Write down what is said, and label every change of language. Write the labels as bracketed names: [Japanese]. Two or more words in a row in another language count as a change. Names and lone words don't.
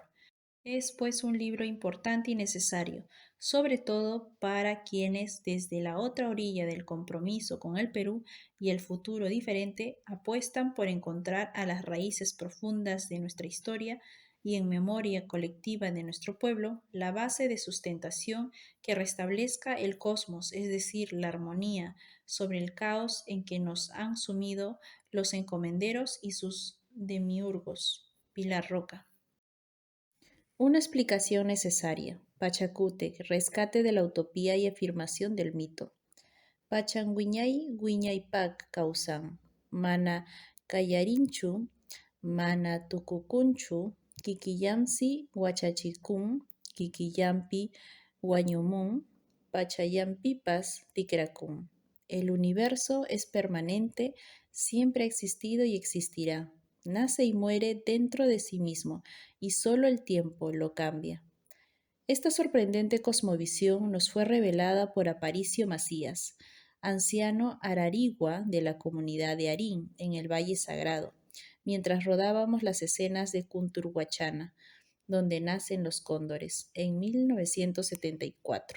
[Spanish] Es pues un libro importante y necesario, sobre todo para quienes desde la otra orilla del compromiso con el Perú y el futuro diferente apuestan por encontrar a las raíces profundas de nuestra historia y en memoria colectiva de nuestro pueblo la base de sustentación que restablezca el cosmos, es decir, la armonía sobre el caos en que nos han sumido los encomenderos y sus demiurgos. Pilar Roca. Una explicación necesaria. Pachacútec, rescate de la utopía y afirmación del mito. [Quechua] Pachanguiñay, Guiñaypac, Causan. Mana Cayarinchu, Mana Tucucunchu, Kikillamsi, Huachachicún, Kikillampi, Huañumún, Pachayampipas, Ticracún. [Spanish] El universo es permanente, siempre ha existido y existirá. Nace y muere dentro de sí mismo, y solo el tiempo lo cambia. Esta sorprendente cosmovisión nos fue revelada por Aparicio Macías, anciano ararigua de la comunidad de Arín, en el Valle Sagrado, mientras rodábamos las escenas de Cunturhuachana, donde nacen los cóndores, en 1974.